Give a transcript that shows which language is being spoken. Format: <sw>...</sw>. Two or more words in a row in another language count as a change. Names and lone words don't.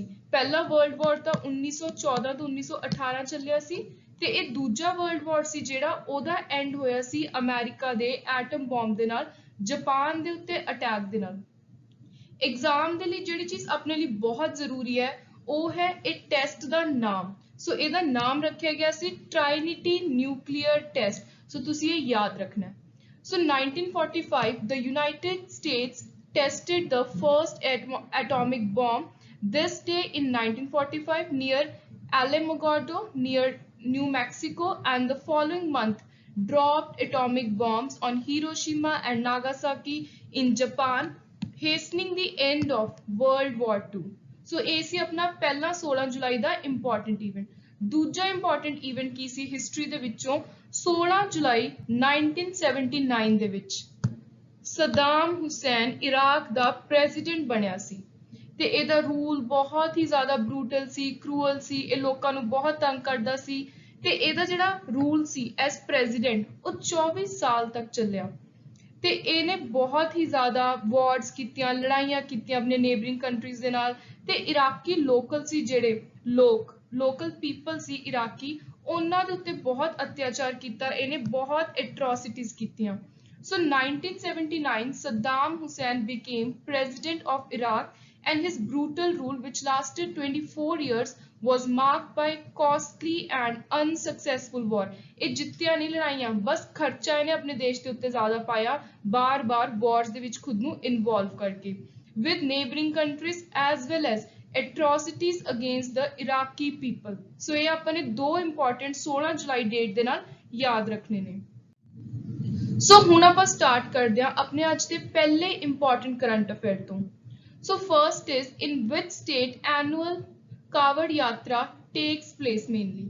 <pa>ਪਹਿਲਾ</pa> <en>world war</en> <pa>ਤਾਂ 1914 ਤੋਂ 1918 ਚੱਲਿਆ ਸੀ ਤੇ ਇਹ ਦੂਜਾ</pa> <en>world war</en> <pa>ਸੀ ਜਿਹੜਾ ਉਹਦਾ ਐਂਡ ਹੋਇਆ ਸੀ ਅਮਰੀਕਾ ਦੇ</pa> <en>atom bomb</en> <pa>ਦੇ ਨਾਲ ਜਾਪਾਨ ਦੇ ਉੱਤੇ ਅਟੈਕ ਦੇ ਨਾਲ। ਐਗਜ਼ਾਮ ਦੇ ਲਈ ਜਿਹੜੀ ਚੀਜ਼ ਆਪਣੇ ਲਈ ਬਹੁਤ ਜ਼ਰੂਰੀ ਹੈ ਉਹ ਹੈ ਇਹ ਟੈਸਟ ਦਾ ਨਾਮ। ਸੋ ਇਹਦਾ ਨਾਮ ਰੱਖਿਆ ਗਿਆ ਸੀ ਟ੍ਰਾਈਨਿਟੀ ਨਿਊਕਲੀਅਰ ਟੈਸਟ। ਸੋ ਤੁਸੀਂ ਇਹ ਯਾਦ ਰੱਖਣਾ ਹੈ।</pa> <en>So 1945, the United States tested the first atomic bomb. This day in 1945 near Alamogordo near New Mexico, and the following month dropped atomic bombs on Hiroshima and Nagasaki in Japan, hastening the end of World War II.</en> <pa>So ਇਹ ਸੀ ਆਪਣਾ ਪਹਿਲਾ 16 ਜੁਲਾਈ ਦਾ</pa> <en>important event.</en> <pa>ਦੂਜਾ</pa> <en>important event</en> <pa>ਕੀ ਸੀ ਹਿਸਟਰੀ ਦੇ ਵਿੱਚੋਂ 16 ਜੁਲਾਈ 1979 ਦੇ ਵਿੱਚ ਸਦਾਮ ਹੁਸੈਨ ਇਰਾਕ ਦਾ ਪ੍ਰੈਜ਼ੀਡੈਂਟ ਬਣਿਆ ਸੀ ਤੇ ਇਹਦਾ ਰੂਲ ਬਹੁਤ ਹੀ ਜ਼ਿਆਦਾ ਬਰੂਟਲ ਸੀ, ਕਰੂਅਲ ਸੀ, ਇਹ ਲੋਕਾਂ ਨੂੰ ਬਹੁਤ ਤੰਗ ਕਰਦਾ ਸੀ ਤੇ ਇਹਦਾ ਜਿਹੜਾ ਰੂਲ ਸੀ</pa> <en>as president</en> <pa>ਉਹ 24 ਸਾਲ ਤੱਕ ਚੱਲਿਆ ਤੇ ਇਹਨੇ ਬਹੁਤ ਹੀ ਜ਼ਿਆਦਾ ਵਾਰਸ ਕੀਤੀਆਂ, ਲੜਾਈਆਂ ਕੀਤੀਆਂ ਆਪਣੇ</pa> <en>neighboring countries</en> <pa>ਦੇ ਨਾਲ ਤੇ ਇਰਾਕੀ ਲੋਕਲ ਸੀ ਜਿਹੜੇ</pa> <en>local people</en> <pa>ਸੀ ਇਰਾਕੀ ਉਹਨਾਂ ਦੇ ਉੱਤੇ ਬਹੁਤ ਅਤਿਆਚਾਰ ਕੀਤਾ, ਇਹਨੇ ਬਹੁਤ ਐਟਰੋਸਿਟੀਜ਼ ਕੀਤੀਆਂ।</pa> <en>So 1979 Saddam Hussein became president of Iraq and his brutal rule which lasted 24 years was marked by costly and unsuccessful war.</en> <pa>ਇਹ ਜਿੱਤਿਆ ਨਹੀਂ ਲੜਾਈਆਂ, ਬਸ ਖਰਚਾ ਇਹਨੇ ਆਪਣੇ ਦੇਸ਼ ਦੇ ਉੱਤੇ ਜ਼ਿਆਦਾ ਪਾਇਆ ਬਾਰ-ਬਾਰ ਵਾਰਸ ਦੇ ਵਿੱਚ ਖੁਦ ਨੂੰ ਇਨਵੋਲਵ ਕਰਕੇ</pa> <en>with neighboring countries as well as atrocities against the Iraqi people.</en> <pa>So ਇਹ ਆਪਾਂ ਨੇ ਦੋ ਇੰਪੋਰਟੈਂਟ 16 ਜੁਲਾਈ ਡੇਟ ਦੇ ਨਾਲ ਯਾਦ ਰੱਖਣੇ ਨੇ। ਸੋ ਹੁਣ ਆਪਾਂ ਸਟਾਰਟ ਕਰਦੇ ਹਾਂ ਆਪਣੇ ਅੱਜ ਦੇ ਪਹਿਲੇ</pa> <en>important current affair</en> <pa>ਤੋਂ।</pa> <en>so first is in which state annual ਕਾਵੜ ਯਾਤਰਾ takes place mainly.</en>